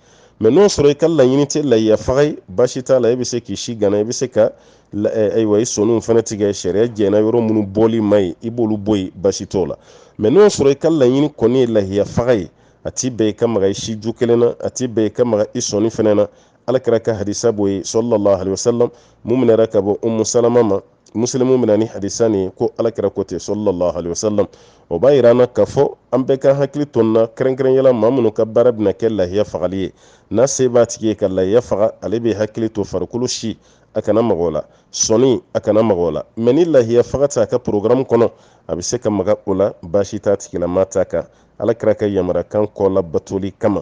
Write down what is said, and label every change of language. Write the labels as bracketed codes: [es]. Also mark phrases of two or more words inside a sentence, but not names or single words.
[bm] Mais n'o sɔrɔ i ka laɲini tɛ lahiya faga ye, baasi t'a la, i bɛ se k'i si gana, i bɛ se ka ayiwa i sɔnniw fana tigɛ, sariya jɛnna yɔrɔ minnu bɔli ma ye i b'olu bɔ yen, baasi t'o la. Mais n'o sɔrɔ i ka laɲini kɔni ye lahiya faga ye, a t'i bɛn i ka maga i si ju kelen na, a t'i bɛn i ka maga i sɔnni fana na. Alakira ka hadisa b'o ye [ar] صلى الله عليه وسلم, [bm] mun minɛra ka bɔ Ummu Salama ma, muslimu minɛ ni hadisa nin ko alakira ko ten [ar] صلى الله عليه وسلم. [bm] O b'a yira an na k'a fɔ an bɛɛ ka hakili to nin na kɛrɛnkɛrɛnyala maa minnu ka baara bɛna kɛ lahiya fagali ye. N'a se b'a tigi ye ka lahiya faga, ale bɛ hakili to farikolo si a kana maga o la, sɔnni a kana maga o la. Mais ni lahiya faga t'a ka programme kɔnɔ a bɛ se ka maga o la, baasi t'a tigilama ta kan, alakira ka yamarakan kɔ la batoli kama.